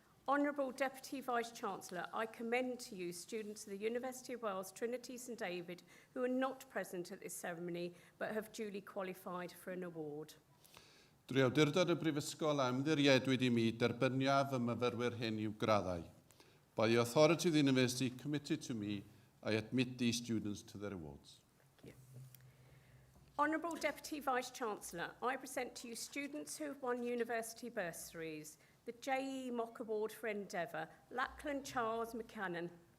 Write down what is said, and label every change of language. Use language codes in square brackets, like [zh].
[en] Honourable Deputy Vice-Chancellor, I commend to you students of the University of Wales, Trinity St David, who are not present at this ceremony but have duly qualified for an award. [cy] Drwy awdurdod y Brifysgol a ymddiriedwyd I mi, derbyniaf y myfyrwyr hyn i'w graddau. [en] By the authority of the university committed to me, I admit these students to their awards. Honourable Deputy Vice-Chancellor, I present to you students who have won university bursaries. The J.E. Mock Award for Endeavour, Lachlan Charles McCannon.